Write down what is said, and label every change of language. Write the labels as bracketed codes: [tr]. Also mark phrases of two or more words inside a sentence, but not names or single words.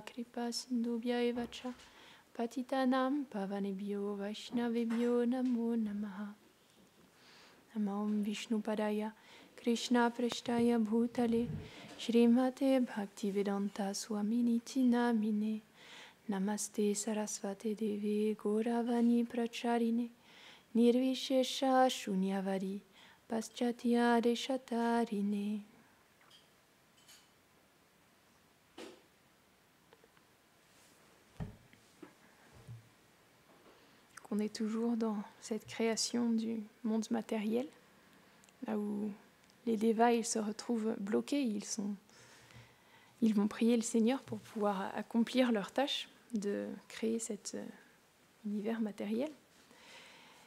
[sa] Kripa Sindhubhya Evacha Patitanam Pavanebhyo Vaishnavebhyo Namo Namaha Namam Vishnu Padaya Krishna Preshtaya Bhutale Shrimate Bhaktivedanta Swaminiti Namine Namaste Sarasvate Devi Gauravani Pracharine Nirvishesha Shunyavadi Paschatya Deshatarine. [fr] On est toujours dans cette création du monde matériel, là où les dévas ils se retrouvent bloqués, ils vont prier le Seigneur pour pouvoir accomplir leur tâche de créer cet univers matériel.